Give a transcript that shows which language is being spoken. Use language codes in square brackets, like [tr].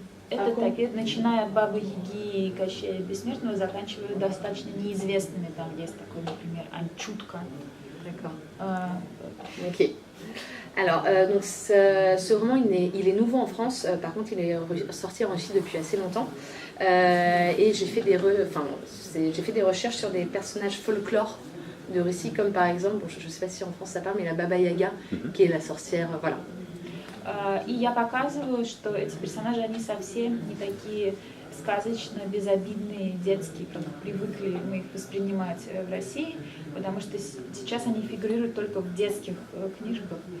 [ru] Это такие, начиная от Бабы Яги и Кощея Бессмертного, заканчивая достаточно неизвестными. Там есть такой, например, Анчутка. [fr] D'accord. Ok. Alors, donc ce roman, il est nouveau en France. Par contre, il est sorti en Russie depuis assez longtemps. Et j'ai fait des recherches sur des personnages folklore de Russie, comme par exemple, bon, je ne sais pas si en France ça parle, mais la Baba Yaga, qui est la sorcière, voilà. [ru] И я показываю, что эти персонажи, они совсем не такие сказочно безобидные, детские, как привыкли мы их воспринимать в России, потому что сейчас они фигурируют только в детских книжках.